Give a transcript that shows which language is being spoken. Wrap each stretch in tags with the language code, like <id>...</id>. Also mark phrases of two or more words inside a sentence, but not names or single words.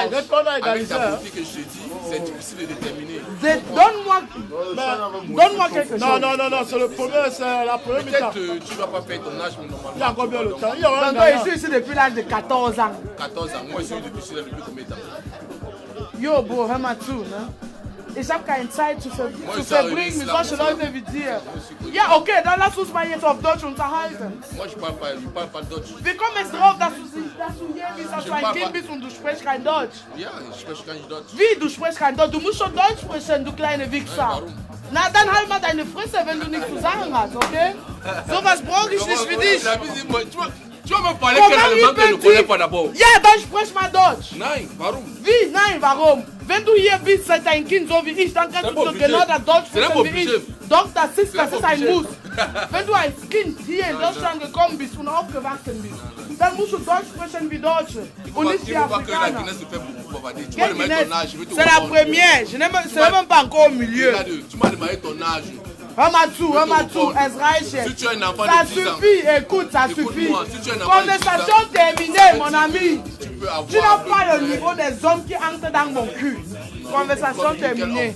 <fr>Avec ta politique que je te dis, c'est difficile de déterminer. Donne-moi quelque chose. Non, c'est le premier, c'est la première mi-temps. Peut-être tu ne vas pas faire ton âge, mais normalement. Il y a encore bien le temps. Je suis ici depuis l'âge de 14 ans. 14 ans, moi je suis depuis combien de temps?</fr> <en>Yo, bro,</en> <fr>vraiment tout, non?</fr> <de>Ich habe keine Zeit zu verbringen mit solchen Leuten wie dir. Ja, okay, dann lass uns mal jetzt auf Deutsch unterhalten.</de> <fr>Moi, je parle pas Deutsch.</fr> <de>Wie kommst du drauf, dass du hier bist, dass du ein Kind bist und du sprichst kein Deutsch? Ja, ich spreche gar nicht Deutsch. Wie, du sprichst kein Deutsch? Du musst schon Deutsch sprechen, du kleine Wichser. Na, dann halt mal deine Fresse, wenn du nichts zu sagen hast, okay? Sowas brauche ich nicht für dich.</de> <fr>Tu vas me parler quel allemand que je ne connais pas d'abord.</fr> <de>Ja, dann sprich mal Deutsch. Nein, warum? Wie? Nein, warum? Wenn du hier bist, seit dein Kind so wie ich, dann kannst du genau das Deutsch sprechen wie ich. Doch, das ist ein Muss. Wenn du als Kind hier in Deutschland gekommen bist und aufgewachsen bist, dann musst du Deutsch sprechen wie Deutsche und nicht wie Afrikaner.</de> <fr>C'est la première, je n'ai même pas encore au milieu. Tu m'as demandé ton âge. Ramatou, Ezraïche. Si tu es un enfant Ça de 10 ans, suffit, écoute, ça suffit. Écoute-moi, si tu es un enfant de 10 ans, Conversation terminée, mon ami. tu peux avoir... Tu n'as pas le niveau des hommes qui entrent dans mon cul. Conversation terminée.</fr>